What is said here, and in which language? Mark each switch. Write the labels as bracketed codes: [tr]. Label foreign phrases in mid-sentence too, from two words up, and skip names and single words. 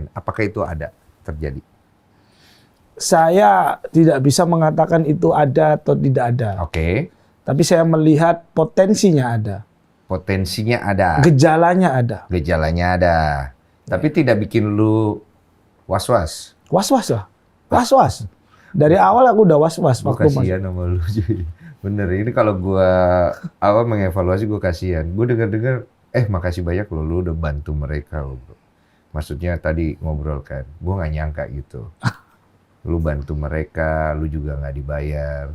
[id] Apakah itu ada terjadi? Saya tidak bisa mengatakan itu ada atau tidak ada. Oke. Tapi saya melihat potensinya ada. Potensinya ada. Gejalanya ada. Gejalanya ada. Tapi tidak bikin lu was-was. Was-was lah. Was-was. Dari awal aku udah was-was. Gue kasihan sama lu, cuy. Bener, ini kalau gua mengevaluasi gue kasihan. Gue dengar-dengar, makasih banyak lo, lu udah bantu mereka lo, bro. Maksudnya tadi ngobrol kan, gue nggak nyangka gitu. Lu bantu mereka, lu juga nggak dibayar.